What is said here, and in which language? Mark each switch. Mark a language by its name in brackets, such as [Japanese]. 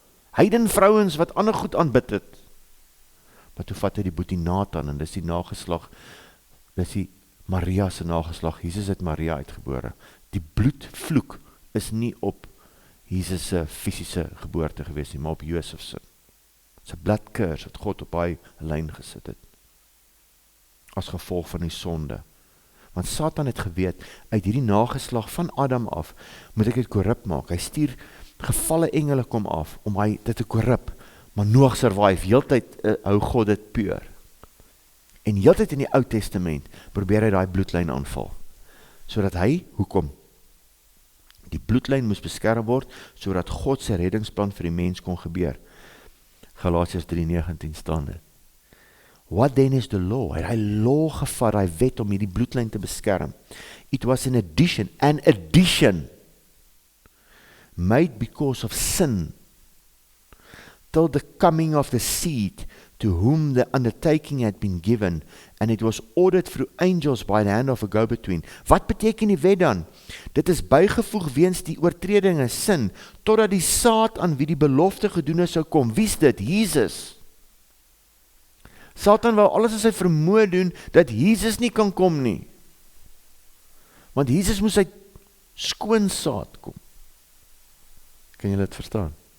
[Afrikaans] heiden vrouens wat ander goed aanbid het, maar toe vat hy die boetie Nathan, en dis die nageslag, dis die Maria se nageslag, Jesus het Maria uitgebore, die bloedvloek is nie op Jesus se fisiese geboorte gewees nie, maar op Josef se, sy blood curse wat God op hy lyn gesit het, as gevolg van die sonde. Want Satan het geweet, uit hierdie nageslag van Adam af, moet ek dit korrup maak. Hy stuur gevalle engele kom af, om hy dit te korrup, maar Noag survive, heeltyd hou God dit puur. En heeltyd in die Ou Testament, probeer hy daai bloedlyn aanval, sodat hy, hoekom? Die bloedlyn moes beskerm word, sodat God se reddingsplan vir die mens kon gebeur. Galasiërs 3:19 staan dit. [English] What then is the law? [Afrikaans] Hy law gevat, hy wet om hierdie bloedlyn te beskerm. [English] It was an addition made because of sin, till the coming of the seed, to whom the undertaking had been given, and it was ordered through angels by the hand of a go-between. [Afrikaans] Wat beteken die wet dan? Dit is bygevoeg weens die oortredinge, sin, totdat die saad aan wie die belofte gedoen is sou kom. Wie is dit? Jesus. Satan wou alles in sy vermoë doen, dat Jesus nie kan kom nie. Want Jesus moes uit skoon saad kom. Kan julle dit verstaan?